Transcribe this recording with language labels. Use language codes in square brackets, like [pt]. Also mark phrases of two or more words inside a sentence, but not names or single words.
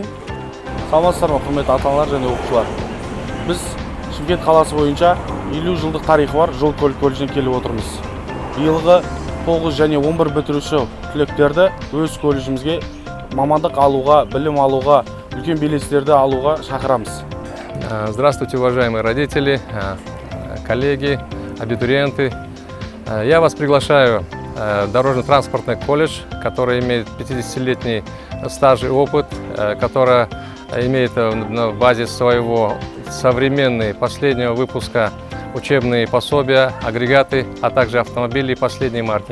[kk] Саламатсыздар ма, құрметті ата-аналар және оқушылар. Біз Шымкент қаласы бойынша 50 жылдық тарихы бар жол көлік колледжіне келіп отырмыз. Биылғы 9 және 11 бітіруші түлектерді өз колледжімізге мамандық алуға, білім алуға, үлкен белестерді алуға шақырамыз. [ru] Здравствуйте, уважаемые родители, коллеги, абитуриенты. Я вас приглашаю в дорожно-транспортный колледж, который имеет 50-летний стаж и опыт, который имеет на базе своего современные последнего выпуска учебные пособия, агрегаты, а также автомобили последней марки.